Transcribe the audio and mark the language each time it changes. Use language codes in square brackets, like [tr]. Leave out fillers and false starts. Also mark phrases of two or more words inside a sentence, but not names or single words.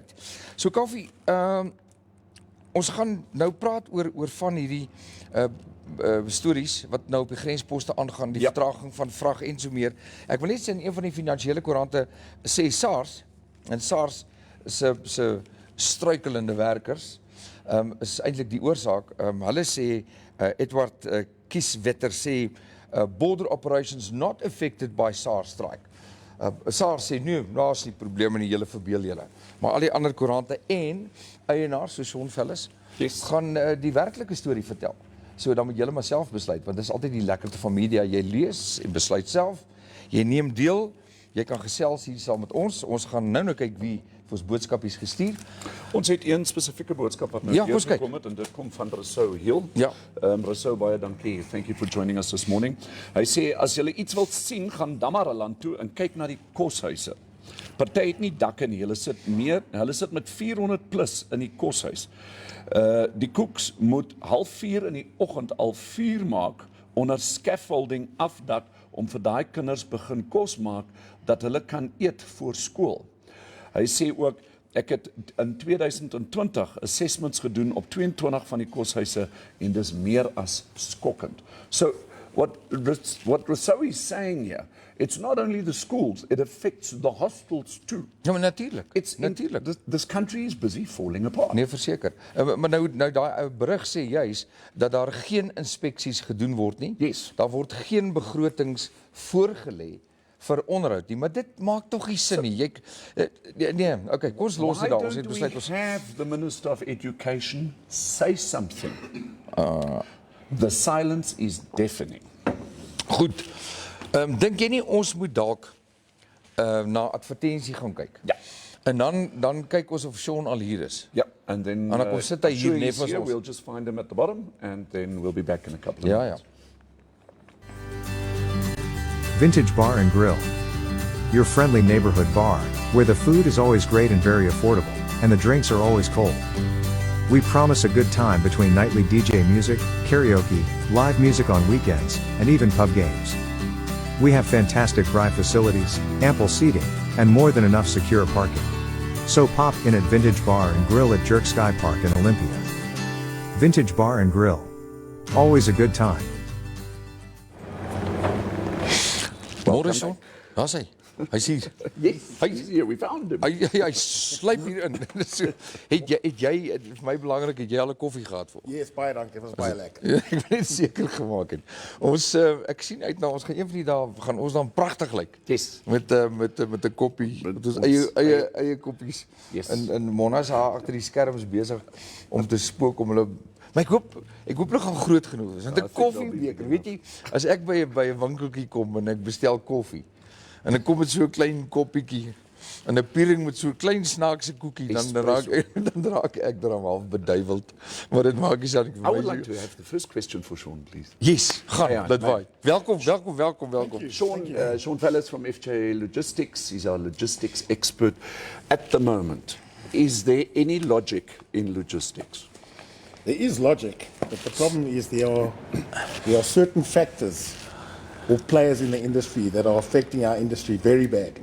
[af] So Kaufeee, ons gaan nou praat oor van hierdie stories wat nou op die grensposte aangaan, die vertraging van vrag en so meer. Ek wil net sê in een van die finansiële koerante sê SARS, en SARS se struikelende werkers is eintlik die oorsaak. Hulle sê, Edward Kieswetter sê, [en] border operations not affected by SARS strike. [af] SARS sê, nee, daar is nie probleme nie, julle verbeel julle. Maar al die ander koerante en eienaars, soos Sean Fellis, gaan die werklike storie vertel. So dan moet julle maar self besluit, want dit is altyd die lekkerte van media. Jy lees en besluit self, jy neem deel, jy kan gesels hier saam met ons. Ons gaan nou kyk wie vir ons boodskapies gestuur. Ons het een spesifieke boodskap wat nou gekom het, en dit kom van Rousseau Hill. Ja. Rousseau, baie dankie. [en] Thank you for joining us this morning. [af] Hy sê, as julle iets wilt sien, gaan Damaraland toe en kyk na die koshuise. Party het nie dakke nie, hulle sit met 400 plus in die koshuis. Die koeks moet 3:30 in die oggend al vuur maak onder scaffolding afdak om vir daai kinders begin kos maak dat hulle kan eet voor skool. Hy sê ook, ek het in 2020 assessments gedoen op 22 van die koshuise en dis meer as skokkend. [en] So what Rousseau is saying here, it's not only the schools, it affects the hostels too. [af] Ja, maar natuurlijk. [en] This country is busy falling apart. [af] Nee, verseker. Maar nou daai berig sê juis dat daar geen inspeksies gedoen word nie. [en] Yes. [af] Daar word geen begrotings voorgelê vir onderhoud nie, maar dit maak tog nie sin nie. Nee, okay, kom ons los dit daar. Ons het besluit [en] ons have the Minister of Education say something. The silence is deafening. [af] Goed. Dink jy nie ons moet dalk na advertensie gaan kyk? Ja. En dan kyk ons of Sean al hier is. [en] Yeah, and then [af] En dan kom sit hy [en] I'm [af] hier [en] sure [af] net [en] he's [af] vir [en] here. [af] ons. [en] We'll just find him at the bottom, and then we'll be back in a couple of [af] Ja, [en] minutes. Vintage Bar and Grill. Your friendly neighborhood bar, where the food is always great and very affordable, and the drinks are always cold. We promise a good time between nightly DJ music, karaoke, live music on weekends, and even pub games. We have fantastic dry facilities, ample seating, and more than enough secure parking. So pop in at Vintage Bar and Grill at Jerk Sky Park in Olympia. Vintage Bar and Grill. Always a good time. [af] Môre Sean, daar's hy. Hy's hier. [en] Yes, [af] Hy- [en] he's here. We found him. [af] Hy sluip hier in. So, het jy vir my belangrik, het jy al 'n koffie gehad vir ons? Yes, baie dankie, dit was baie lekker. Ja, ek wil net seker gemaak het. Ons ek sien uit na ons gaan een van die dae gaan ons dan pragtig lyk. [en] Yes. [af] Met 'n koppie, met ons eie koppies. [en] Yes. [af] En Mona is daar agter die skerms besig om te spook om hulle. Maar ek hoop hulle gaan groot genoeg wees. Want 'n ek dink koffiebeker, weet jy, as ek by 'n winkeltjie kom en ek bestel koffie en ek kom met so 'n klein koppietjie en 'n piering met so 'n klein snaakse koekie, dan raak ek dan half beduiweld. Maar dit maak nie saak vir my. [en] I would like to have the first question for Sean, please. Yes, [af] gaan, Ja, dit nee. waai. Welkom. [en] Sean Fellas from FJ Logistics. He's our logistics expert. At the moment, is there any logic in logistics? There is logic, but the problem is there are certain factors or players in the industry that are affecting our industry very badly.